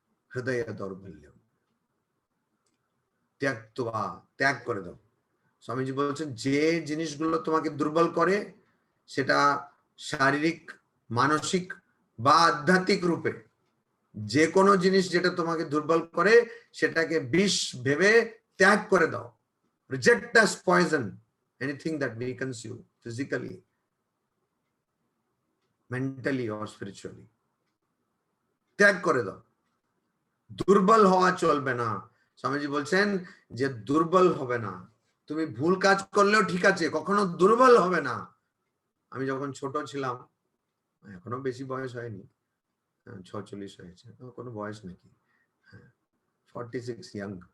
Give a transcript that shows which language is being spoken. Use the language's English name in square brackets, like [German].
[Sanskrit] হৃদয় দৌর্বল্যম ত্যাক্ত্বা, [Bangla] ত্যাগ করে দাও। স্বামীজি বলছেন যে জিনিসগুলো তোমাকে দুর্বল করে, সেটা শারীরিক, মানসিক বা আধ্যাত্মিক রূপে, যে কোনো জিনিস যেটা তোমাকে দুর্বল করে সেটাকে বিষ ভেবে ত্যাগ করে দাও। [English] Reject as poison anything that weakens you physically, mentally or spiritually. [Bangla] ত্যাগ করে দাও। দুর্বল হওয়া চলবে না। স্বামীজি বলছেন যে দুর্বল হবে না, তুমি ভুল কাজ করলেও ঠিক আছে, কখনো দুর্বল হবে না। আমি যখন ছোট ছিলাম, এখনো বেশি বয়স হয়নি, 46 হয়েছে, কোনো বয়স নাকি? হ্যাঁ, 46 ইয়াং।